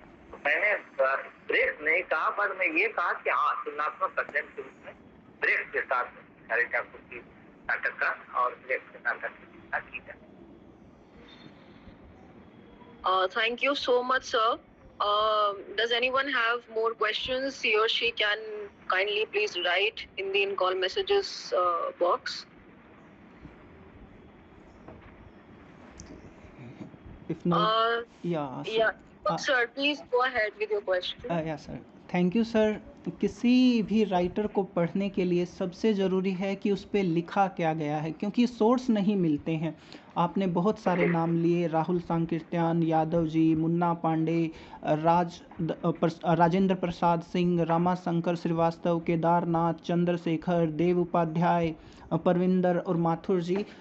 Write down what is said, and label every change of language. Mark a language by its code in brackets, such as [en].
[hi] तो मैंने ब्रेख्त नहीं कहा, पर मैं ये कहा कि हाँ तुलनात्मक अध्ययन के रूप में ब्रेख्त के साथ भिखारी ठाकुर की नाटक का और ब्रेख्त के नाटक की तुलना की जाए। [en] Thank you so much, sir. Does anyone have more questions? He or she can kindly please write in the in-call messages box. If not, Yeah, sir, please go ahead with your question. yeah, sir. Thank you, sir. [hi] किसी भी writer को पढ़ने के लिए सबसे ज़रूरी है कि उस पे लिखा क्या गया है, क्योंकि सोर्स नहीं मिलते हैं। आपने बहुत सारे नाम लिए, राहुल सांकृत्यान, यादव जी, मुन्ना पांडे, राजेंद्र प्रसाद सिंह, रामाशंकर श्रीवास्तव, केदारनाथ, चंद्रशेखर, देव उपाध्याय, परविंदर और माथुर जी।